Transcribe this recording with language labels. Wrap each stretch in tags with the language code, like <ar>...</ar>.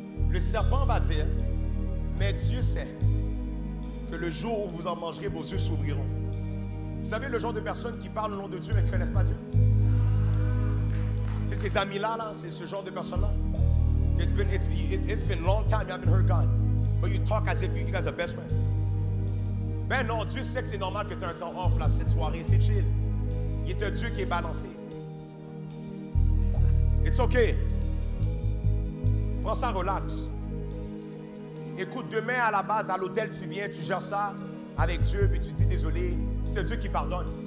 <fr>Le serpent va dire, mais Dieu sait que le jour où vous en mangerez, vos yeux s'ouvriront. Vous savez, le genre de personnes qui parlent au nom de Dieu, mais qui ne connaissent pas Dieu. C'est ces amis-là, c'est ce genre de personnes-là.</fr> <en>It's been a long time you haven't heard God, but you talk as if you guys are best friends.</en> <fr>Ben non, Dieu sait que c'est normal que tu aies un temps off là, cette soirée, c'est chill. Il est un Dieu qui est balancé.</fr> <en>It's okay.</en> <fr>Prends ça relax. Écoute, demain à la base, à l'hôtel, tu viens, tu gères ça avec Dieu, puis tu dis désolé. C'est un Dieu qui pardonne.</fr>